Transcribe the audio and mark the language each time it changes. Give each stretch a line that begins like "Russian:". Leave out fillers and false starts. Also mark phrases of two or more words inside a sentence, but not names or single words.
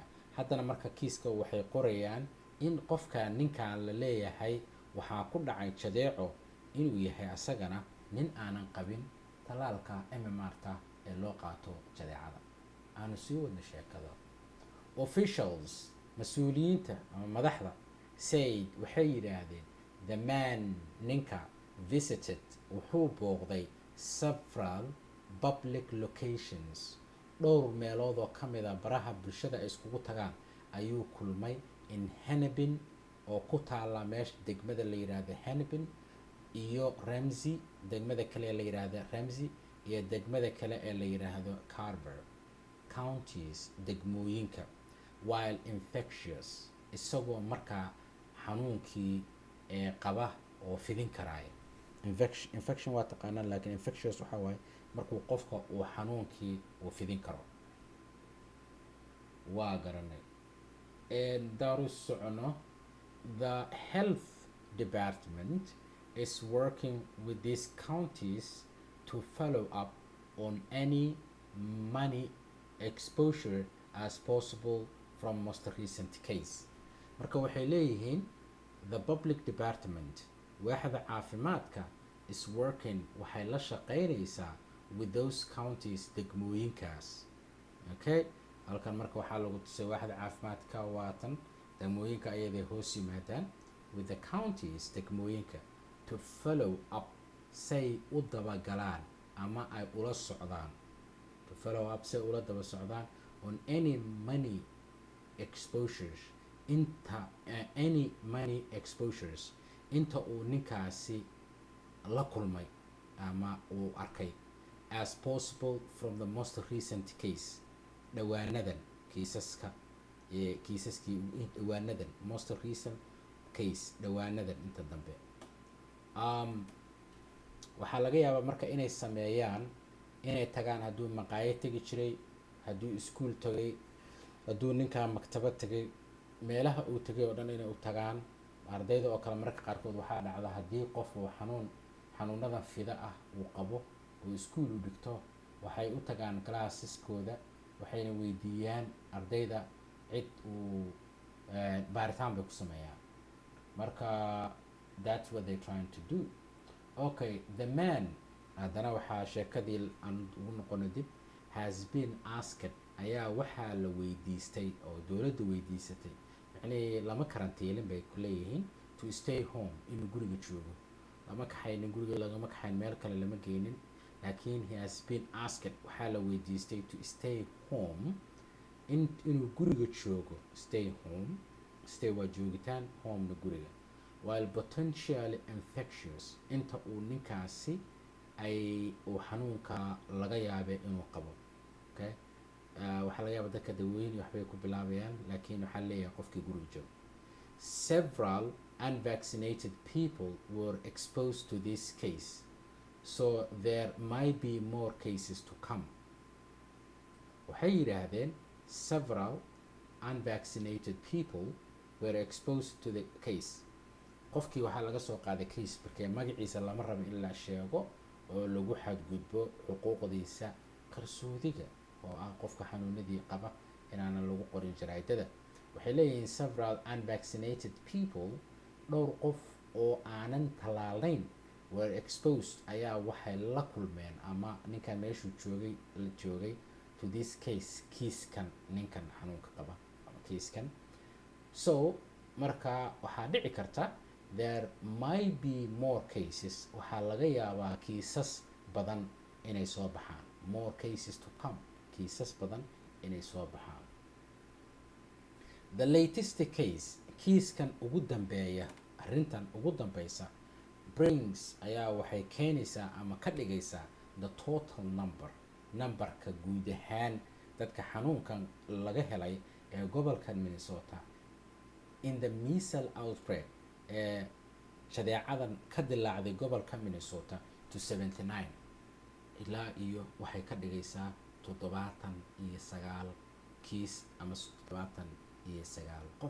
Somali: Haddana marka kiiska waxay qorayaan in qofka ninkan la leeyahay waxaa ku dhacay jadeeco inuu yahay asagana nin aanan qabin talaalka MMR-ta ee loo qaato jadeecada. aanu sii wadna sheekada. Officials, mas-uuliyiinta ama madaxda said waxay yidhaahdeen
English: the man
Somali: ninka visited wuxuu booqday several
English: public locations,
Somali: dhowr meelood oo ka mid a baraha bulshada ay iskugu tagaan ayuu kulmay in Hennepin oo ku taala meesha degmada la yiraahdo Hennepin iyo Ramsey, degmada kale ee la yiraahdo Ramsey iyo degmada kale ee la yiraahdo Carver counties, degmooyinka.
English: While infectious,
Somali: isagoo markaa xanuunkii qaba oo fidin karaayo. Infection waa taqaanaan, laakiin infectious waxaa waaye markuu qofka uu xanuunkii uu fidin karo. waa garanay. Daaru socono,
English: the health department is working with these counties to follow up on any money exposure as possible from most recent case.
Somali: Marka waxay leeyihiin the public department, waaxda caafimaadka,
English: is working,
Somali: waxay la shaqeynaysaa
English: with those counties,
Somali: degmooyinkaas. Okay, halkan marka waxaa lagu tusay waaxda caafimaadka waatan degmooyinka ayaday hoos yimaadaan,
English: with the counties,
Somali: degmooyinka,
English: to follow up,
Somali: say u dabagalaan ama ay ula socdaan,
English: to follow up
Somali: say ula daba socdaan
English: on any money exposures, any money exposures,
Somali: inta uu ninkaasi la kulmay ama uu arkay,
English: as possible from the most recent case,
Somali: dhawaanadan kiisaskii dhawaanadan,
English: most recent case,
Somali: dhawaanadan inta dambe. Waxaa laga yaabaa marka inay sameeyaan, inay tagaan hadduu maqaayad tegi jiray, hadduu iskuul tagay, hadduu ninkaa maktabad tagay, meelaha uu tagay oo dhan inay u tagaan. Ardayda oo kale marka qaarkood waxaa dhacda haddii qof uu xanuunadan fida ah uu qabo oo iskuul u dhigto, waxay u tagaan classeeskooda, waxayna weydiiyaan ardayda cid uu baaritaan bay ku sameeyaan.
English: Marka that's what they're trying to do. Okay, the man,
Somali: haddana waxaa sheekadii aan ugu noqono dib,
English: has been asked,
Somali: ayaa waxaa la weydiistay oo dowladda weydiisatay, yacni lama karantiilin bay ku leeyihiin,
English: to stay home,
Somali: inuu guriga joogo. lama kaxaynin guriga, lagama kaxayn meel kale lama geynin, laakiin
English: he has been asked,
Somali: waxaa la weydiistay
English: to stay home,
Somali: inuu guriga joogo.
English: Stay home,
Somali: stay waa joogitaan, home na guriga.
English: While potentially infectious,
Somali: inta uu ninkaasi uu xanuunka laga yaabay inuu qabo. Okay, waxaa laga yaaba dadka dawooyin waxbay ku bilaabayaan, laakiin waxaa leeyahay qofkii guriga joogo.
English: Several unvaccinated people were exposed to this case, so there might be more cases to come.
Somali: Waxay yidhaahdeen
English: several unvaccinated people were exposed to the case.
Somali: Qofkii waxaa laga soo qaaday case markee magaciisa lama rabo in la sheego oo lagu xadgudbo xuquuqdiisa qarsoodiga oo ah qofka xanuunadii qaba inaana lagu qorin jaraa'idada. Waxay leeyihiin
English: several unvaccinated people,
Somali: dhowr qof oo aanan talaalayn,
English: were exposed,
Somali: ayaa waxay la kulmeen ama ninkan meeshuu joogay
English: to this case,
Somali: kiiskan ninkan xanuunka qaba ama kiiskan. So marka waxaa dhici karta
English: there might be more cases,
Somali: waxaa laga yaabaa kiisas badan inay soo baxaan,
English: more cases to come,
Somali: kiisas badan inay soo baxaan.
English: The latest case,
Somali: kiiskan ugu dambeeya, arrintan ugu dambeysa, brings ayaa waxay keenaysaa ama ka dhigaysaa
English: the total numberka
Somali: guud ahaan dadka xanuunkan laga helay ee gobolka Minnesota
English: in the measles outbreak
Somali: ee shadeecadan ka dilaacday gobolka Minnesota to 79 ilaa iyo waxay ka dhigaysaa 79 kiis ama 79 qof.